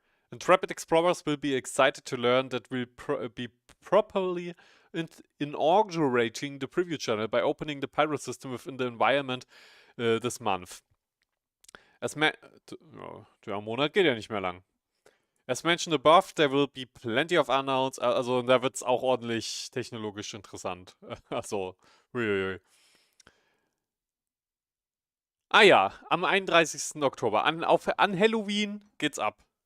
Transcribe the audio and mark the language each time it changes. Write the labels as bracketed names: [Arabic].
[English] Intrepid explorers will be excited to learn that we'll be properly inaugurating the preview channel by opening the Pyro system within the environment this month. [German] Der Monat geht ja nicht mehr lang. [English] As mentioned above, there will be plenty of unknowns. [German] Also da wird es auch ordentlich technologisch interessant. Also, uiuiui. Ah ja, am 31. Oktober. An Halloween geht's ab.